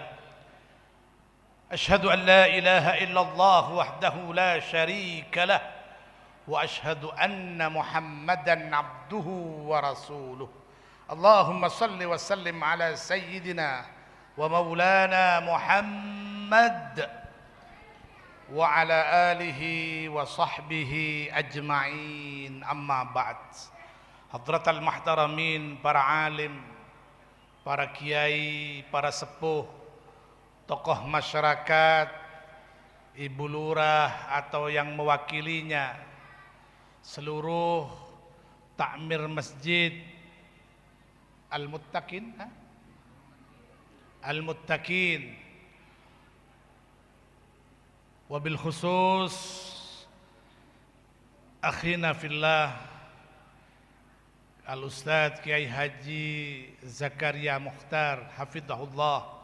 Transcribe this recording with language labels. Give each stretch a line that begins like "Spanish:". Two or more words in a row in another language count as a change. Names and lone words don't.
Arabic: أشهد أن لا إله إلا الله وحده لا شريك له وأشهد أن محمدا عبده ورسوله. اللهم صل وسلم على سيدنا ومولانا محمد وعلى آله وصحبه أجمعين. أما بعد. حضرات المحترمين,
Indonesian: para alim, para kiai, para sepuh, tokoh masyarakat, ibu lurah atau yang mewakilinya, seluruh takmir masjid Al-Muttaqin,
Arabic: وبالخصوص أخينا في الله Al-Ustadz Kiai Haji Zakaria Mukhtar hafidhahullah.